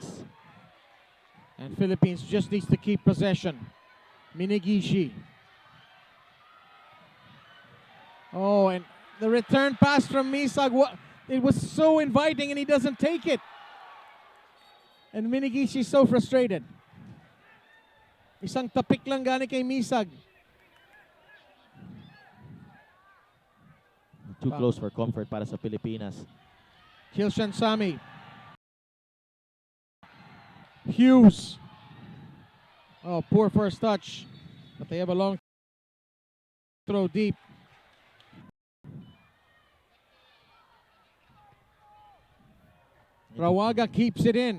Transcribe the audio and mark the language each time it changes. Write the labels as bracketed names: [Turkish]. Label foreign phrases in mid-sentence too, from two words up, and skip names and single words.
[English] And Philippines just needs to keep possession. Minigishi. Oh, and the return pass from Misag, it was so inviting and he doesn't take it. And Minigishi is so frustrated. [Filipino] Isang tapik lang gani kay Misag. [English] Too close for comfort [Filipino] para sa Pilipinas. [English] Kilshan Sami. Hughes. Oh, poor first touch. But they have a long throw deep. Rawaga keeps it in.